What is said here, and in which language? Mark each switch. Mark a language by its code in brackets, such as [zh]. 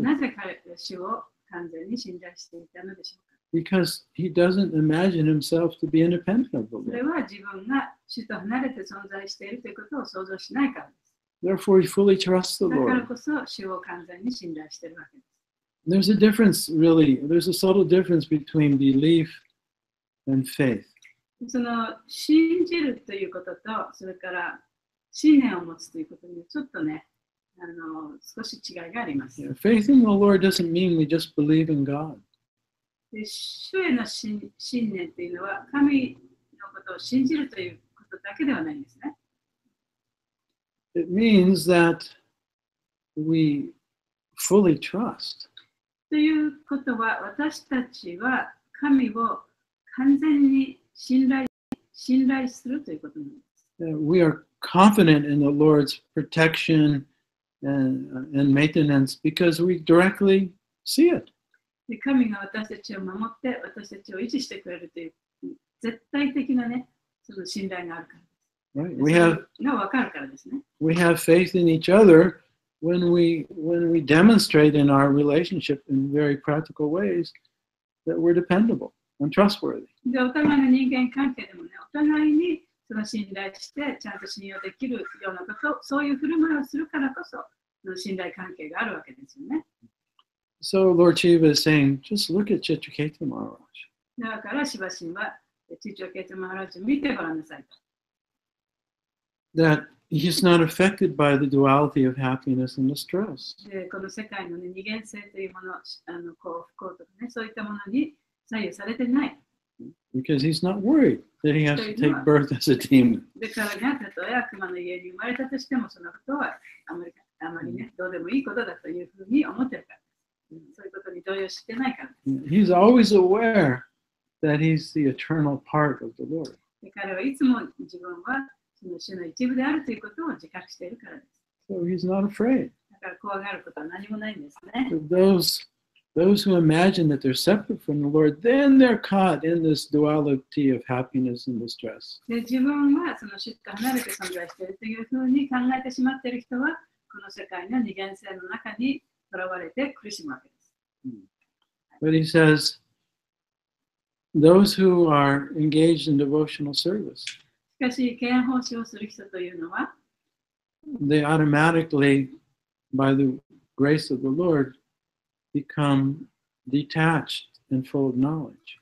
[ja] なぜ彼は主を完全に信頼していたのでしょうか。 [en] Because he doesn't imagine himself to be independent of the [ja] それ [en] Lord. [ja] は自分が主と離れて存在しているということを想像しないからです。 [en] Therefore, he fully trusts the [ja] だからこそ主を完全に信頼しているわけです。 [en] There's a difference, really. There's a subtle difference between belief and faith. [ja] その信じるということと、それから信念を持つということにちょっとね、少し違いがあります。 [en] Faith in the Lord doesn't mean we just believe in God. [ja] で、主への信念というのは、神のことを信じるということだけではないんですね。 [en] it means that we fully trust. [ja] ということは、私たちは神を完全に信頼するということなんです。 [en] We are confident in the Lord's protection and maintenance because we directly see it. [ja] で神が私たちを守って、私たちを維持してくれるという絶対的なね、その信頼があるからです。 [en] Right? We have [ja] それが分かるからですね。 [en] we have faith in each other when we demonstrate in our relationship in very practical ways that we're dependable and trustworthy. [ja] で、お互いの人間関係でもね、お互いにその信頼して、ちゃんと信用できるようなこと、そういう振る舞いをするからこそ、その信頼関係があるわけですよね。 [en] So Lord Shiva is saying, just look at Chitraketu Maharaj. [ja] だから、シバ神は、チチョケトマハラジを見てごらんなさいと。 [en] That he's not affected by the duality of happiness and distress. [ja] で、この世界の、ね、二元性というもの、幸福とかね、そういったものに左右されてない。 [en] Because he's not worried that he has to take birth as a demon. [ja] で、彼がたとえ悪魔の家に生まれたとしても、そのことはあまりね、どうでもいいことだというふうに思ってるから。そういうことに動揺してないからです。 [en] He's always aware that he's the eternal part of the Lord. [ja] で、彼はいつも自分はその主の一部であるということを自覚しているからです。 [en] So he's not afraid. [ja] だから怖がることは何もないんですね。 [en] Those who imagine that they're separate from the Lord, then they're caught in this duality of happiness and distress. [ja] で、自分はその主と離れて存在しているというふうに考えてしまっている人は、この世界の二元性の中にとらわれて苦しむわけです。 [en] But he says, those who are engaged in devotional service, [ja] しかし、敬愛奉仕をする人というのは、 [en] they automatically, by the grace of the Lord, become detached and full of knowledge.